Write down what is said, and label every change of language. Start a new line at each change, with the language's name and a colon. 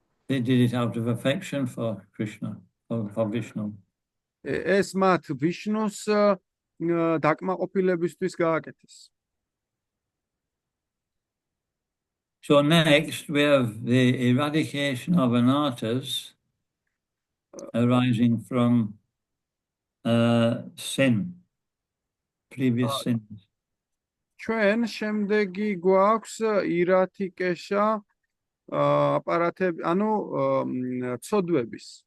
English: They did it out of affection for Krishna, for Vishnu.
Georgian: ეს მათ ვიშნუს დაკმაყოფილებისთვის გააკეთეს.
English: So next we have the eradication of anarthas arising from sin, previous sins.
Georgian: ჩვენ შემდეგი გვაქვს ირათიკეშა აპარატები, ანუ ცოდვების.